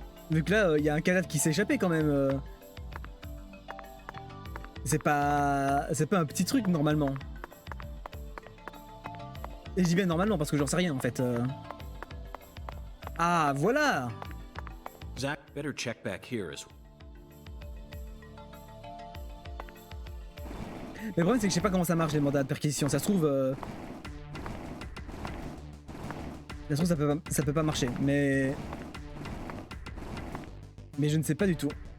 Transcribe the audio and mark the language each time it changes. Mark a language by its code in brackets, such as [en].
[fr] Vu que là, il y a un cadavre qui s'est échappé quand même. C'est pas un petit truc normalement. Et je dis bien normalement parce que j'en sais rien en fait. Ah, voilà! [en] Zach, better check back here as well. [fr] Mais le problème c'est que je sais pas comment ça marche les mandats de perquisition. Ça se trouve... ça peut pas marcher. Mais je ne sais pas du tout.